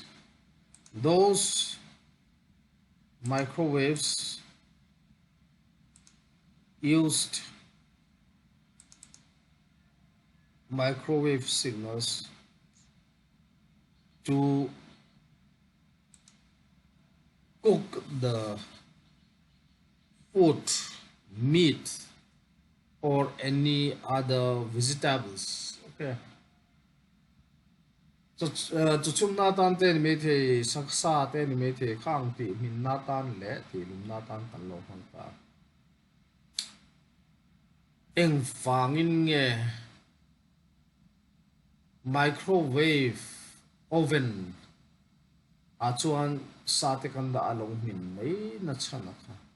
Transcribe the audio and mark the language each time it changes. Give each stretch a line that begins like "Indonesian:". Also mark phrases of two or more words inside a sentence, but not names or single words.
English: Those microwaves used microwave signals to cook the food, meat, or any other vegetables. Okay.
Mizo: Chu chum na tan te ni me the saksa te ni me the khang ti min na tan le ti lum na tan tan lo hang ta. Eng fang in nge
English: microwave oven
Mizo: a chuan sa te kan da along min mai na chana kha.